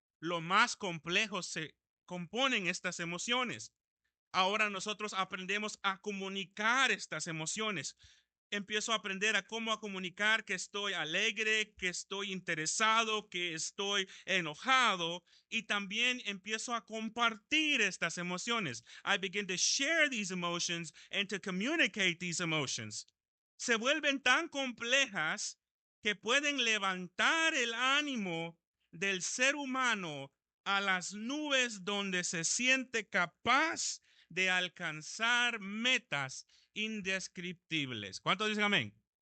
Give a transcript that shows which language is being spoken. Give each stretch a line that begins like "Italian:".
Spanish: Lo más complejos se componen estas emociones. Ahora nosotros aprendemos a comunicar estas emociones. Empiezo a aprender a cómo a comunicar que estoy alegre, que estoy interesado, que estoy enojado, y también empiezo a compartir estas emociones.
English: I begin to share these emotions and to communicate these emotions.
Spanish: Se vuelven tan complejas que pueden levantar el ánimo del ser humano a las nubes donde se siente capaz de alcanzar metas indescriptibles. ¿Cuántos dicen amén?